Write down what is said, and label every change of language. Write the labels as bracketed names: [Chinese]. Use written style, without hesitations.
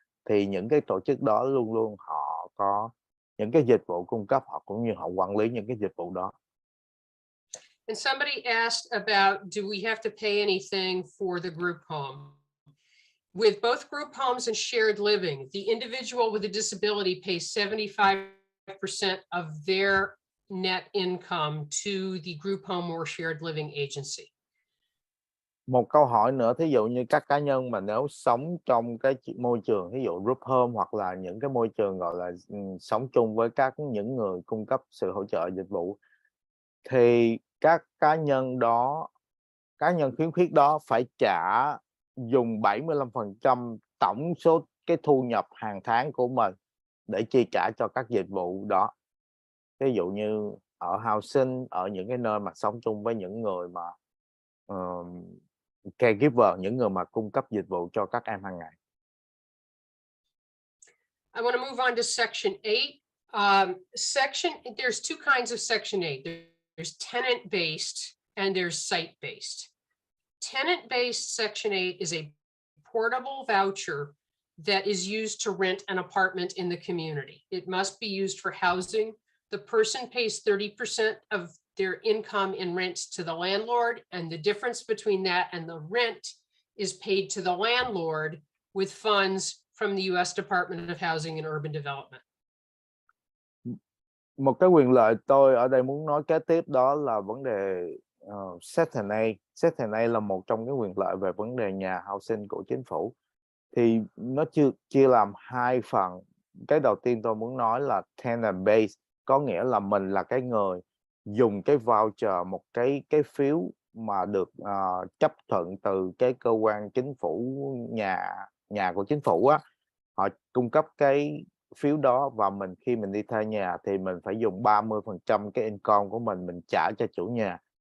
[Vietnamese] Thì những cái tổ chức đó luôn luôn họ có những cái dịch vụ cung cấp, họ cũng như họ quản lý những cái dịch vụ đó. [English] And somebody asked about, do we have to pay anything for the group home? With both group homes and shared living, the individual with a disability pays 75% of their net income to the group home or shared living agency. [Vietnamese] Một câu hỏi nữa, thí dụ như các cá nhân mà nếu sống trong cái môi trường ví dụ group home hoặc là những cái môi trường gọi là sống chung với những người cung cấp sự hỗ trợ dịch vụ, thì các cá nhân khuyến khuyết đó phải dùng 75% tổng số cái thu nhập hàng tháng của mình để chi trả cho các dịch vụ đó. Ví dụ như ở housing, ở những cái nơi mà sống chung với những người mà caregiver, những người mà cung cấp dịch vụ cho các em hàng ngày. [English] I want to move on to Section 8. There's two kinds of Section 8. There's tenant-based and there's site-based. Tenant-based Section 8 is a portable voucher that is used to rent an apartment in the community. It must be used for housing. The person pays 30% of their income in rents to the landlord, and the difference between that and the rent is paid to the landlord with funds from the U.S. Department of Housing and Urban Development. [Vietnamese] Một cái quyền lợi tôi ở đây muốn nói kế tiếp đó là vấn đề Section 8. Section 8 là một trong cái quyền lợi về vấn đề nhà housing của chính phủ. Thì nó chia làm hai phần. Cái đầu tiên tôi muốn nói là tenant based, có nghĩa là mình là cái người dùng cái voucher, một cái phiếu mà được chấp thuận từ cái cơ quan chính phủ, nhà của chính phủ á, họ cung cấp cái phiếu đó, và khi mình đi thuê nhà thì mình phải dùng 30% cái income của mình trả cho chủ nhà.